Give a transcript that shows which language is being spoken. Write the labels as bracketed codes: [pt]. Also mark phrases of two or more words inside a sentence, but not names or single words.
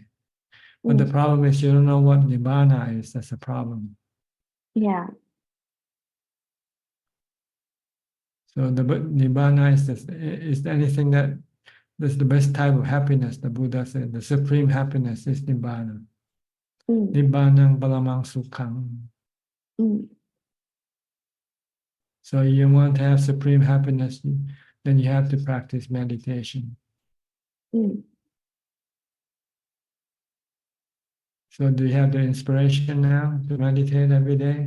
[en] But the problem is you don't know what Nibbana is. That's the problem. Yeah. So the Nibbana is anything that's the best type of happiness. The Buddha said the supreme happiness is Nibbana. [pi] Nibbanang palamang sukhang. [en] So you want to have supreme happiness, then you have to practice meditation. So do you have the inspiration now to meditate every day?